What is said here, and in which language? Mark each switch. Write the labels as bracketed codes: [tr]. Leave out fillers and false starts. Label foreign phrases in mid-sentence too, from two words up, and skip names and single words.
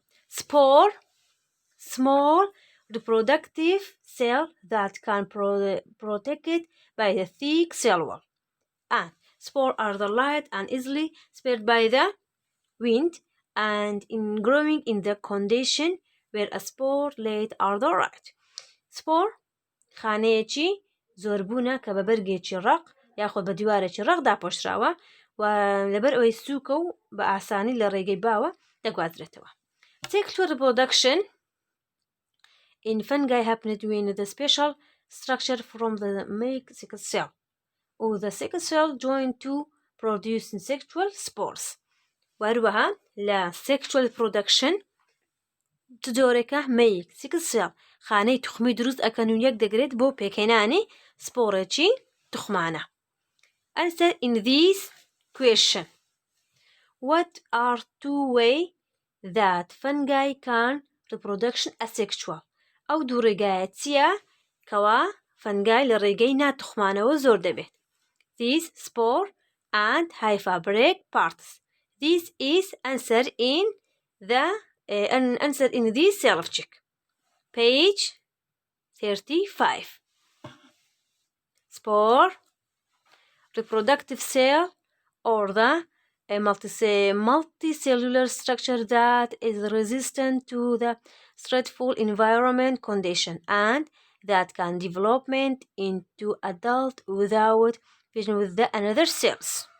[en] Spore, small reproductive cell that can protected by the thick cell wall. And spores are the light and easily spread by the wind and in growing in the condition where a spore laid are the right. [ckb] Spore خانەیەکی زۆربوونە کە بە بەرگێکی ڕق یاخۆ بە دیوارێکی ڕق داپۆشراوە و لەبەر ئەوەی سووکە و بە ئاسانی لە ڕێگەی باوە دەگوازرێتەوە. [en] Sexual reproduction in fungi happens when the special structure from the male sex cell or the sex cell join to produce sexual spores. [ckb] وهروەها لە [en] sexual reproduction [ckb] جۆرێکە [en] male sex cell [ckb] خانەی توخمی دروست ئەکەن و یەک دەگرێت بۆ پێکهێنانی سپۆرێکی توخمانە. [en] Answer in this question. What are two ways that fungi can reproduction asexual? [ckb] ئەو دوو ڕێگایە چییە کەوا فەنگای لە ڕێگەی ناتوخمانەوە زۆر دەبێت. [en] This spore and hypha break parts. This is answer in this self-check. Page 35. Spore, reproductive cell, or the multicellular structure that is resistant to the stressful environment condition and that can development into adult without fusion with the another cells.